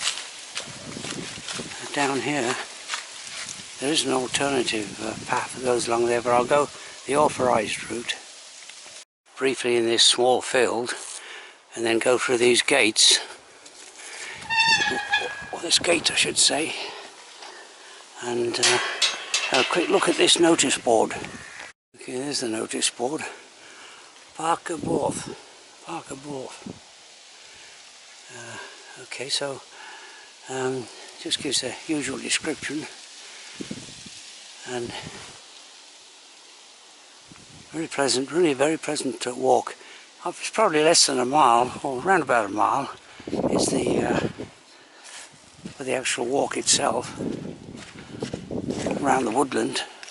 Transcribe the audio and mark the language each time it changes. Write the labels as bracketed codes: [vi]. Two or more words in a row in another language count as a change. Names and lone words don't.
[en] Down here there is an alternative path that goes along there, but I'll go the authorised route briefly in this small field and then go through these gates, or this gate I should say, and have a quick look at this notice board. Okay, there's the notice board. Parc y Borth. Parc y Borth. Okay, so just gives the usual description, and very pleasant, really very pleasant to walk. It's probably less than a mile, or around about a mile, is for the actual walk itself around the woodland.